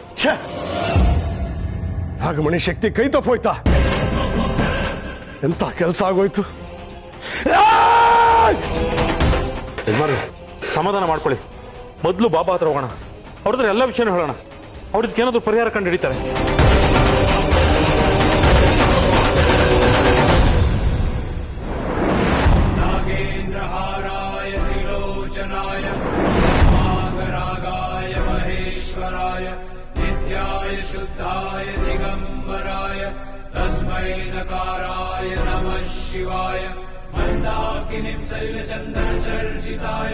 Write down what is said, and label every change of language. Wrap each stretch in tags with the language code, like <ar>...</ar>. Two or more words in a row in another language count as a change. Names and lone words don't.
<kn>ಕಣ್ ತಪ್ಪಿಸಿ ಹೋಯ್ತು. ನಾಗಮಣಿ ಶಕ್ತಿ ಕೈ ತಪ್ಪೋಯ್ತಾ? ಎಂತ ಕೆಲಸ ಆಗೋಯ್ತು? ಯಜಮಾನ್ರೆ, ಸಮಾಧಾನ ಮಾಡ್ಕೊಳ್ಳಿ. ಮೊದಲು ಬಾಬಾ ಹತ್ರ ಹೋಗೋಣ, ಅವ್ರ ಹತ್ರ ಎಲ್ಲ ವಿಷಯನೂ ಹೇಳೋಣ. ಅವ್ರದಕ್ಕೆ ಏನಾದ್ರು ಪರಿಹಾರ ಕಂಡು ಹಿಡಿತಾರೆ.</kn> <sa>नागेन्द्रहाराय त्रिलोचनाय नागरागाय महेश्वराय नित्याय शुद्धाय दिगंबराय तस्मै नकाराय नमः शिवाय मंदाकिनीं शैलचंदनचर्चिताय</sa>